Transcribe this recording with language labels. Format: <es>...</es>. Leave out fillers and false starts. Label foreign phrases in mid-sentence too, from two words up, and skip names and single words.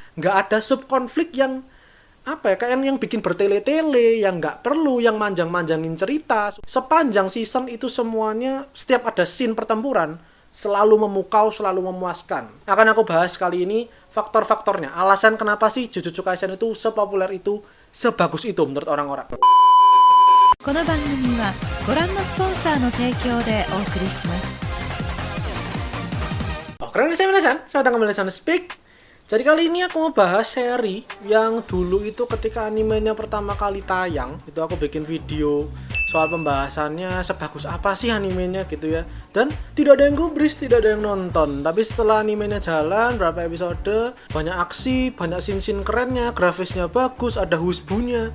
<id>nggak ada subkonflik yang apa ya, kayak yang bikin bertele-tele, yang nggak perlu, yang manjang-manjangin cerita. Sepanjang season itu semuanya, setiap ada scene pertempuran, selalu memukau, selalu memuaskan. Akan aku bahas kali ini faktor-faktornya, alasan kenapa sih Jujutsu Kaisen itu sepopuler itu, sebagus itu menurut orang-orang.</id> <ja>この番組はご覧のスポンサーの提供でお送りします。</ja> <id>Keren saya Minasan, selamat datang kembali di Speak. Jadi kali ini aku mau bahas seri yang dulu itu ketika animenya pertama kali tayang, itu aku bikin video soal pembahasannya sebagus apa sih animenya gitu ya. Dan tidak ada yang gubris, tidak ada yang nonton. Tapi setelah animenya jalan, berapa episode, banyak aksi, banyak scene-scene kerennya, grafisnya bagus, ada husbunya.</id>